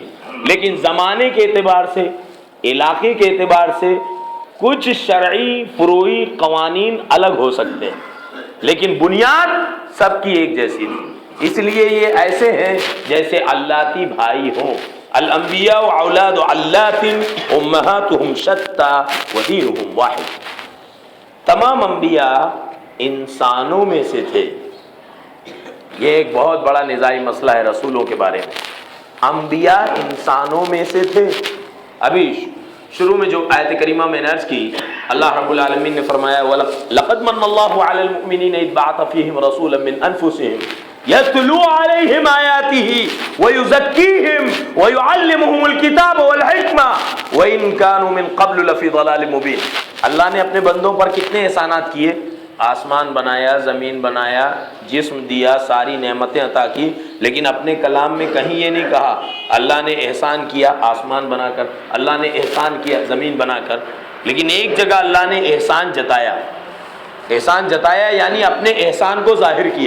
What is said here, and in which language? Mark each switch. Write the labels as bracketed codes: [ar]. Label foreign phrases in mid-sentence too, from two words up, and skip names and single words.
[ur] لیکن زمانے کے اعتبار سے، علاقے کے اعتبار سے کچھ شرعی فروعی قوانین الگ ہو سکتے ہیں، لیکن بنیاد سب کی ایک جیسی تھی. اس لیے یہ ایسے ہیں جیسے اللاتی بھائی ہوں. [ar] الانبیاء اولاد علات امہاتہم شتیٰ ودینہم واحد. [ur] تمام انبیاء انسانوں میں سے تھے. یہ ایک بہت بڑا نزاعی مسئلہ ہے رسولوں کے بارے میں. انبیاء انسانوں میں سے تھے. ابھی شروع میں جو آیت کریمہ میں نے عرض کی، [ar] اللہ رب العالمین [ur] نے فرمایا [ar] لقد من اللہ علی المؤمنین اذ بعث فیہم رسولا من انفسہم یتلو علیہم آیاتہ ویزکیہم ویعلمہم الکتاب والحکمہ وان کانوا من قبل لفی ضلال مبین. [ur] اللہ نے اپنے بندوں پر کتنے احسانات کیے، آسمان بنایا، زمین بنایا، جسم دیا، ساری نعمتیں عطا کی، لیکن اپنے کلام میں کہیں یہ نہیں کہا اللہ نے احسان کیا آسمان بنا کر، اللہ نے احسان کیا زمین بنا کر. لیکن ایک جگہ اللہ نے احسان جتایا، احسان جتایا یعنی اپنے احسان کو ظاہر کیا.